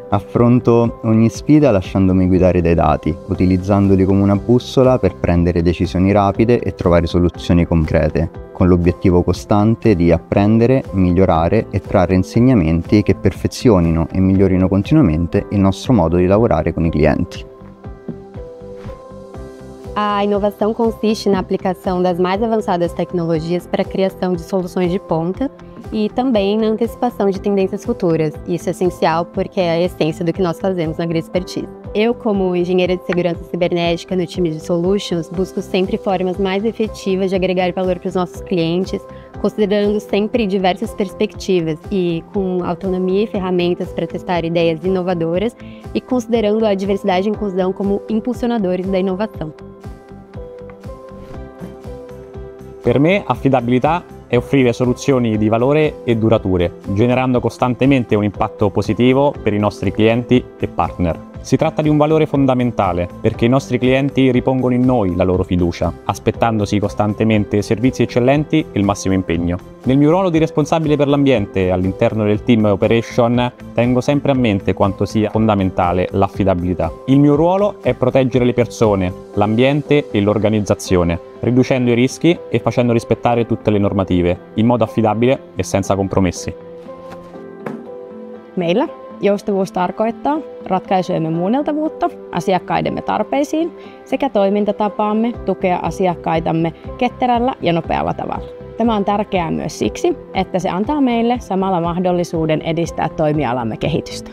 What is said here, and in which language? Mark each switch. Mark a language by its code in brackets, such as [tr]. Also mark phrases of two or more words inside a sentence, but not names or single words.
[it] Affronto ogni sfida lasciandomi guidare dai dati, utilizzandoli come una bussola per prendere decisioni rapide e trovare soluzioni concrete, con l'obiettivo costante di apprendere, migliorare e trarre insegnamenti che perfezionino e migliorino continuamente il nostro modo di lavorare con i clienti. [pt] A inovação consiste na aplicação das mais avançadas tecnologias para a criação de soluções de ponta e também na antecipação de tendências futuras. Isso é essencial porque é a essência do que nós fazemos na Grispertise. Eu, como engenheira de segurança cibernética no time de Solutions, busco sempre formas mais efetivas de agregar valor para os nossos clientes, considerando sempre diversas perspectivas e com autonomia e ferramentas para testar ideias inovadoras e considerando a diversidade e inclusão como impulsionadores da inovação. [it] Per me, affidabilità è offrire soluzioni di valore e durature, generando costantemente un impatto positivo per i nostri clienti e partner. Si tratta di un valore fondamentale perché i nostri clienti ripongono in noi la loro fiducia, aspettandosi costantemente servizi eccellenti e il massimo impegno. Nel mio ruolo di responsabile per l'ambiente all'interno del team Operation tengo sempre a mente quanto sia fondamentale l'affidabilità. Il mio ruolo è proteggere le persone, l'ambiente e l'organizzazione, riducendo i rischi e facendo rispettare tutte le normative, in modo affidabile e senza compromessi. [fi] Meillä joustavuus tarkoittaa ratkaisujemme muunneltavuutta asiakkaidemme tarpeisiin sekä toimintatapaamme tukea asiakkaitamme ketterällä ja nopealla tavalla. Tämä on tärkeää myös siksi, että se antaa meille samalla mahdollisuuden edistää toimialamme kehitystä.